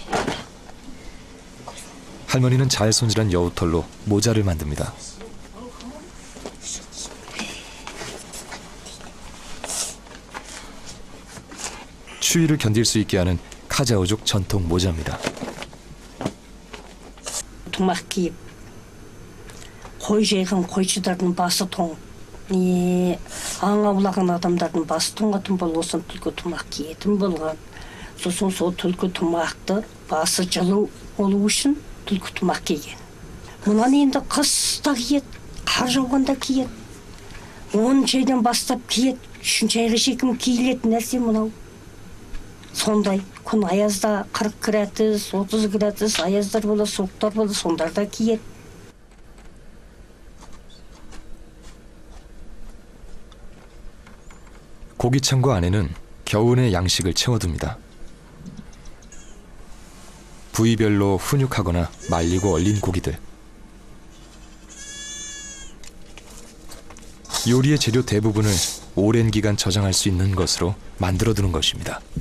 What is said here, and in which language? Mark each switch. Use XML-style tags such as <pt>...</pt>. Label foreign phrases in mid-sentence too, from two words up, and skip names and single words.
<ko>할머니는 잘 손질한 여우털로 모자를 만듭니다. 추위를 견딜 수 있게 하는 카자흐족 전통 모자입니다.</ko> <kk>тумақ киіп қой жайған қойшылардың басы тоң аң аулаған адамдардың басы тоңатын болған түлкі тумақ киетін болған. Сосын сол түлкі тумақты басы жылы болу үшін түлкі тумақ киген. Мұнан енді қыста киеді, қар жауғанда киеді. 10 айдан бастап киеді. 3 айға шейін киілетін нәрсе мынау. Сондай күн аязда 40 градус, 30 градус аяздар болады, суықтар болады, сондарда киеді.</kk> <ko>고기창고 안에는 겨우내 양식을 채워둡니다. 부위별로 훈육하거나 말리고 얼린 고기들. 요리의 재료 대부분을 오랜 기간 저장할 수 있는 것으로 만들어두는 것입니다.</ko>